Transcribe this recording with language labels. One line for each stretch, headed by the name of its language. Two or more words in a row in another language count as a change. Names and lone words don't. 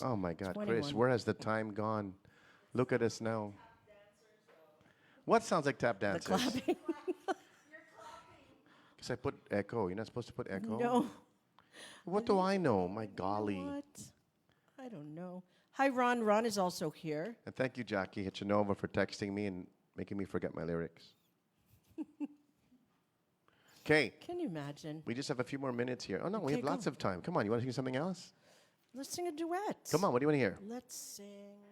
English: Oh my God, 21. Chris, where has the time gone? Look at us now. What sounds like tap The dancers? clapping. Because I put echo. You're not supposed to put echo? No. What do I know? My golly. What? I don't know. Hi, Ron. Ron is also here. And thank you, Jackie Hitchinova, for texting me and making me forget my lyrics. Okay, Can you imagine? we just have a few more minutes here. Oh no, we Okay, have lots go. of time. Come on, you want to sing something else? Let's sing a duet. Come on, what do you want to hear? Let's sing.